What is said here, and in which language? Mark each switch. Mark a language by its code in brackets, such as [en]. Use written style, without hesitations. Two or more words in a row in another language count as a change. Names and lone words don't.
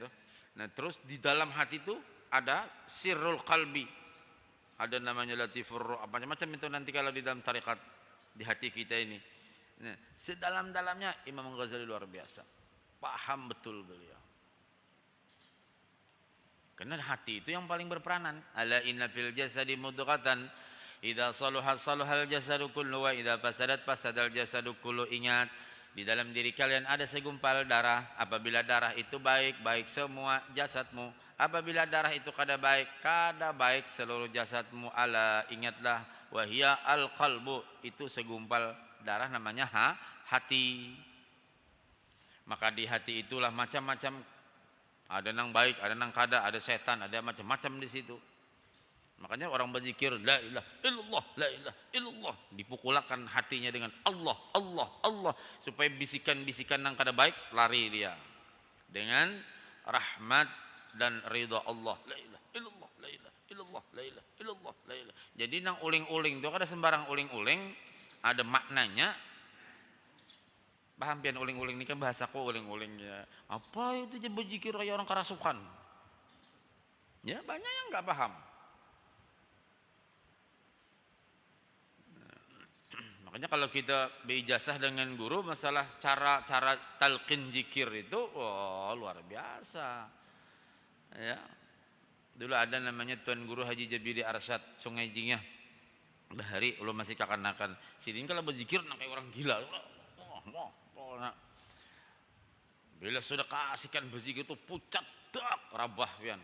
[id] Nah, terus di dalam hati itu ada [ar] سر القلب. [id] Ada namanya [ar] لطيفة الروح, [id] apa macam itu nanti kalau di dalam tarekat di hati kita ini. Nah, sedalam-dalamnya Imam Ghazali luar biasa. Paham betul beliau. Karena hati itu yang paling berperanan. [ar] ألا إن في الجسد مضغة إذا صلحت صلح الجسد كله وإذا فسدت فسد الجسد كله. [id] Ingat, di dalam diri kalian ada segumpal darah. Apabila darah itu baik, baik semua jasadmu. Apabila darah itu kada baik seluruh jasadmu. Ala, ingatlah, [ar] وهي القلب, [id] itu segumpal darah namanya hati. Maka di hati itulah macam-macam, ada nang baik, ada nang kada, ada setan, ada macam-macam di situ. Makanya orang berzikir [ar] لا إله إلا الله، لا إله إلا الله, [id] dipukulakan hatinya dengan Allah, Allah, Allah, supaya bisikan-bisikan nang kada baik lari dia dengan rahmat dan ridha Allah. [ar] لا إله إلا الله، لا إله إلا الله، لا إله إلا الله، لا إله. [bjn] Jadi nang uling-uling itu kada sembarang uling-uling, ada maknanya. Paham pian uling-uling ini kan bahasaku uling-ulingnya. [id] Apa itu je berzikir kayak orang kerasukan? Ya banyak yang enggak paham. Makanya kalau kita berijazah dengan guru masalah cara talqin zikir itu luar biasa. Ya. Dulu ada namanya Tuan Guru Haji Jabiri Arsyad Sungai Jingah. [bjn] Bahari ulun masih kakanakan. Sidin kalau berzikir nak kayak orang gila. Bila sudah kasihkan berzikir itu pucat dak rabah pian.